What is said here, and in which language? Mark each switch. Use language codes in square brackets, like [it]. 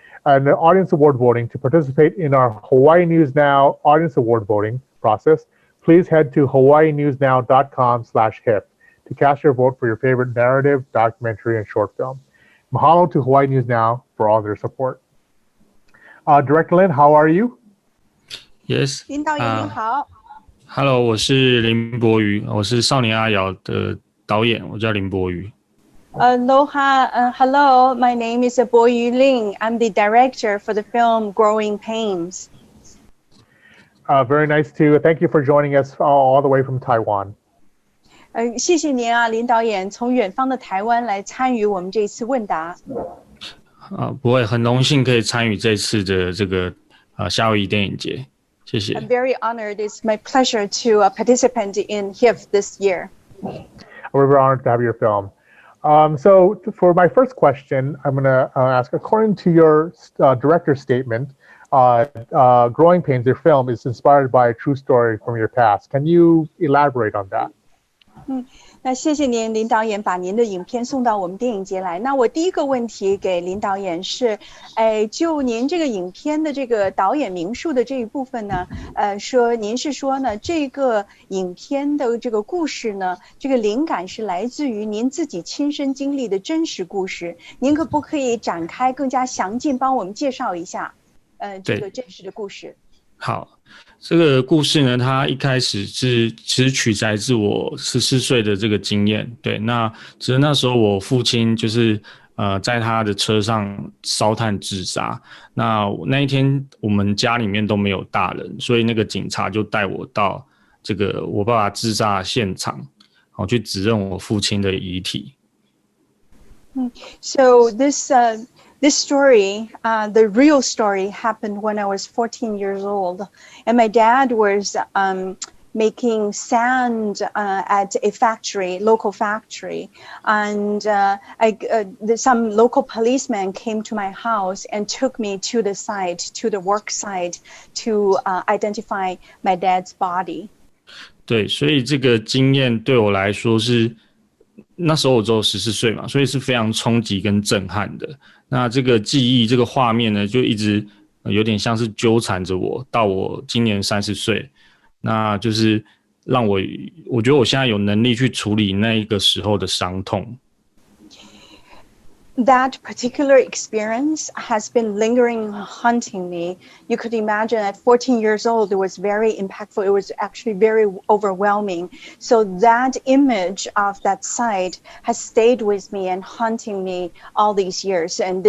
[en] And the audience award voting. To participate in our Hawaii News Now audience award voting process, please head to hawaiinewsnow.com/HIFF to cast your vote for your favorite narrative, documentary, and short film. Mahalo to Hawaii News Now for all their support. Director Lin, how are you? Yes. [zh] 领导人您好。 Hello， 我是林博瑜，我是少年阿瑶的导演，我叫林博瑜。 [en] Aloha, hello, my name is Bo Yu Ling. I'm the director for the film Growing Pains. Very nice to thank you for joining us all the way from Taiwan. [zh] 谢谢您啊，林导演从远方的台湾来参与我们这次问答。不会，很荣幸可以参与这次的这个夏威夷电影节，谢谢。 [en] I'm very honored. It's my pleasure to participate in HIFF this year. We're very honored to have your film. So for my first question, I'm going to ask, according to your director's statement, Growing Pains, your film, is inspired by a true story from your past. Can you elaborate on that? [zh] 那谢谢您，林导演把您的影片送到我们电影节来。那我第一个问题给林导演是，就您这个影片的这个导演名述的这一部分呢，说您是说呢，这个影片的这个故事呢，这个灵感是来自于您自己亲身经历的真实故事。您可不可以展开更加详尽，帮我们介绍一下，这个真实的故事？好，这个故事呢，它一开始其实取材自我14岁的这个经验。对，那其实那时候我父亲就是在他的车上烧炭自杀。那一天我们家里面都没有大人，所以那个警察就带我到这个我爸爸自杀现场，去指认我父亲的遗体。 [en] So this story, the real story, happened when I was 14 years old, and my dad was making sand at a factory, local factory, and some local policemen came to my house and took me to the site, to the work site, to identify my dad's body. [zh] 对，所以这个经验对我来说是。那时候我只有14岁嘛，所以是非常冲击跟震撼的。那这个记忆、这个画面呢，就一直有点像是纠缠着我，到我今年30岁，那就是让我觉得我现在有能力去处理那一个时候的伤痛。 [en] That particular experience has been lingering, haunting me. You could imagine at 14 years old, it was very impactful. It was actually very overwhelming. So that image of that site has stayed with me and haunting me all these years.